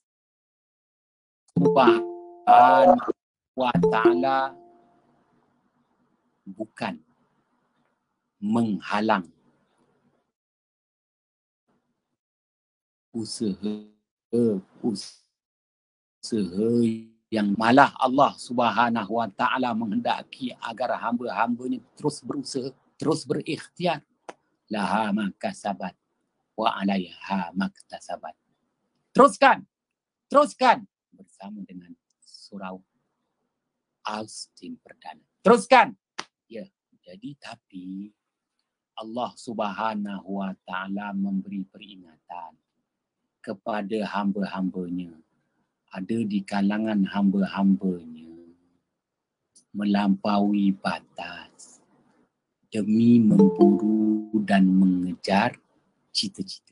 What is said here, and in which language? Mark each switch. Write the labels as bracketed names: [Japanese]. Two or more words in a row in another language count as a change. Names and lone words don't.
[Arabic] سبحانه وتعالى [Malay] bukan menghalang usaha yang malah Allah [Arabic] سبحانه وتعالى [Malay] menghendaki agar hamba-hambanya terus berusaha, terus berikhtiar. [Arabic] لها ما كسبت وعليها ما اكتسبت. [Malay] Teruskan bersama dengan surau Austin Perdana. Teruskan. Ya, jadi tapi Allah [Arabic] سبحانه وتعالى [Malay] memberi peringatan kepada hamba-hambanya. Ada di kalangan hamba-hambanya melampaui batas demi memburu dan mengejar cita-cita.